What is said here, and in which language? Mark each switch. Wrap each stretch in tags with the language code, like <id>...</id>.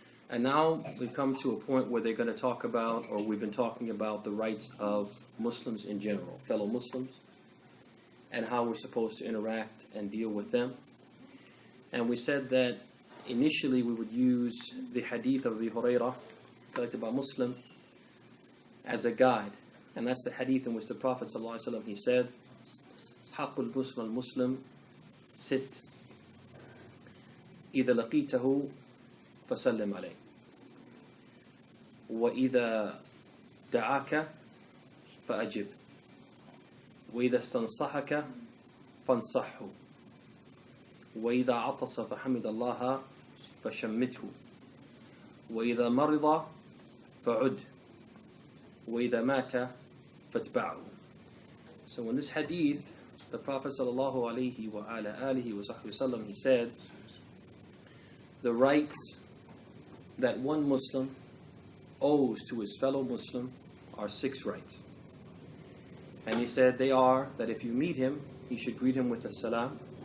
<en>And now we've come to a point where they're going to talk about, or we've been talking about, the rights of Muslims in general, fellow Muslims, and how we're supposed to interact and deal with them. And we said that initially we would use the hadith of Abu Hurairah, collected by Muslim, as a guide. And that's the hadith in which the Prophet ﷺ, he said,</en> <ar>حق المسلم المسلم ست إذا لقيته فسلم عليه وإذا دعاك فأجب وإذا استنصحك فانصحه وإذا عطس فحمد الله فشمته وإذا مرض فعد وإذا مات فاتبعه.</ar> <en>So in this hadith, the Prophet ﷺ, he said, the rights that one Muslim owes to his fellow Muslim are 6 rights. And he said they are that if you meet him, you should greet him with a salam.</en>